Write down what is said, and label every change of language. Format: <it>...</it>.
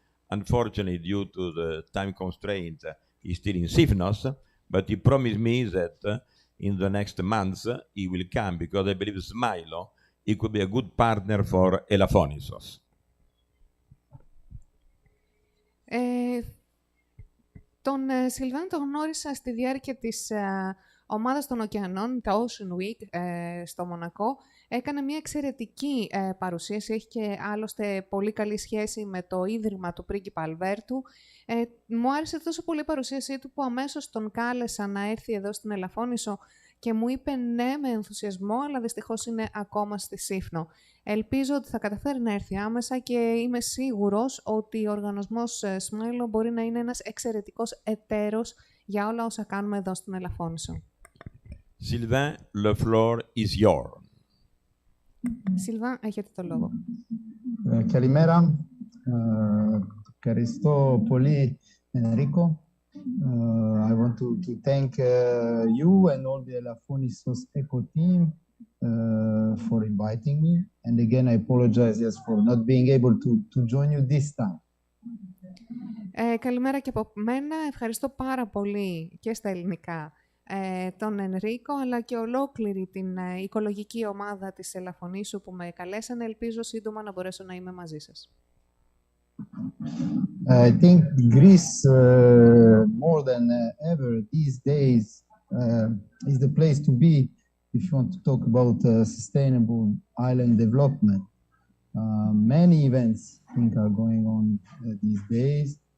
<en>Unfortunately, due to the time constraint, he's still in Sifnos. But he promised me that in the next months, he will come because I believe Smailo he could be a good partner for Elafonisos.</en> <el>Τον Σιλβάν τον γνώρισα στη διάρκεια της ομάδας των ωκεανών, τα Ocean Week, στο Μονακό. Έκανε μια εξαιρετική παρουσίαση, έχει και άλλωστε πολύ καλή σχέση με το ίδρυμα του πρίγκιπα Αλβέρτου. Μου άρεσε τόσο πολύ η παρουσίασή του που αμέσως τον κάλεσα να έρθει εδώ στην Ελαφώνησο και μου είπε ναι με ενθουσιασμό, αλλά δυστυχώς είναι ακόμα στη Σύφνο. Ελπίζω ότι θα καταφέρει να έρθει άμεσα και είμαι σίγουρος ότι ο οργανισμός Smailo μπορεί να είναι ένας εξαιρετικός εταίρος για όλα όσα κάνουμε εδώ στην Ελαφώνησο.</el> <en>Sylvain, le floor is yours.</en> <el>Σιλβάν, έχετε το λόγο. Καλημέρα. Ευχαριστώ πολύ, Ενρίκο.</el> <en>I want to thank you and all the Elafonisos Eco team for inviting me. And again, I apologize for not being able to join you this time.</en> <el>Καλημέρα και από μένα. Ευχαριστώ πάρα πολύ και στα ελληνικά τον Ενρίκο, αλλά και ολόκληρη την οικολογική ομάδα της Ελαφωνήσου που με καλέσανε. Ελπίζω σύντομα να μπορέσω να είμαι μαζί σας.</el> <en>I think Greece, more than ever these days, is the place to be if you want to talk about sustainable island development. Many events, I think, are going on these days.</en>